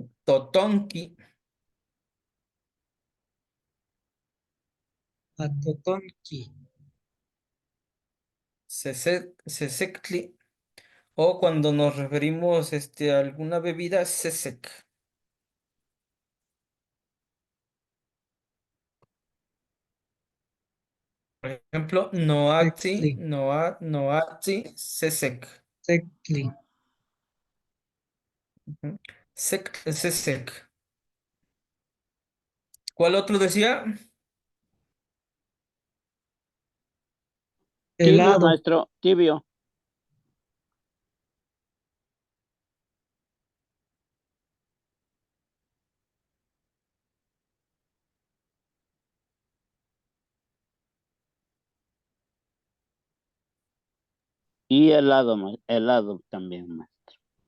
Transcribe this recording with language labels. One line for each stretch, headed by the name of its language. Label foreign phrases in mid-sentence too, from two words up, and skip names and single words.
Nahuatl languages: Totonki, Atotonki, sesectli,
Spanish: o cuando nos referimos a alguna bebida, sesec. Por ejemplo,
Nahuatl languages: Sextli, noatzi, sesec. Sectli, Ujú. Sesec.
Spanish: ¿Cuál otro decía? Tibio, helado, maestro, tibio. Y helado, helado también, maestro.